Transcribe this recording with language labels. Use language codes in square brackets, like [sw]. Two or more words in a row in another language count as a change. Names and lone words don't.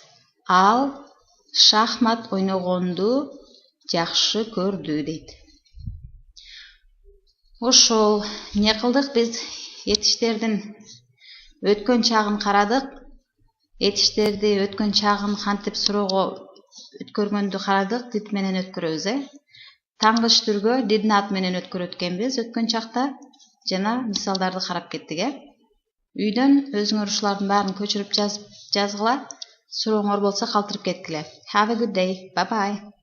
[ky] Ал шахмат ойногонду жакшы көрдү дейт. Ошол, эмне кылдык биз? Этиштердин өткөн чагын карадык. Этиштерди өткөн чагын кантип суроого өткөргөндү карадык. Did менен өткөрөбүз, Таңгыч түргө [en] did not [ky] менен өткөрөткөнбүз өткөн чакта. Жана мисалдарды карап кеттик, Үйдөн өзүңөр ушулардын баарын көчүрүп жазгыла. Сурооңор болсо калтырып кеткиле. [en] Have a good day. Bye bye.